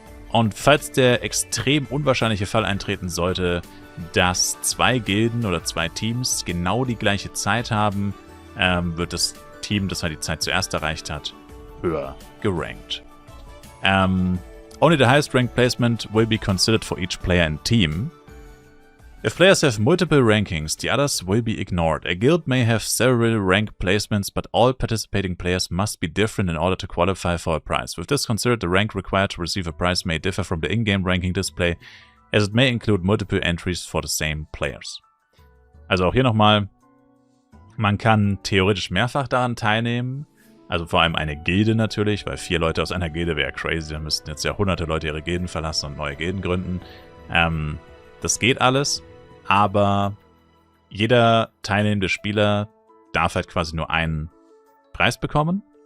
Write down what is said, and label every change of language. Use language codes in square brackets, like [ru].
[de] Und falls der extrem unwahrscheinliche Fall eintreten sollte, dass 2 Gilden oder 2 Teams genau die gleiche Zeit haben, wird das Team, das halt die Zeit zuerst erreicht hat, höher gerankt. [en] Only the highest ranked placement will be considered for each player and team. If players have multiple rankings, the others will be ignored. A guild may have several rank placements, but all participating players must be different in order to qualify for a prize. With this considered, the rank required to receive a prize may differ from the in-game ranking display, as it may include multiple entries for the same players. [de] Also auch hier nochmal, man kann theoretisch mehrfach daran teilnehmen, also vor allem eine Gilde natürlich, weil 4 Leute aus einer Gilde wäre crazy, da müssten jetzt ja hunderte Leute ihre Gilden verlassen und neue Gilden gründen. Das geht alles. Aber jeder teilnehmende Spieler darf halt quasi nur einen Preis bekommen.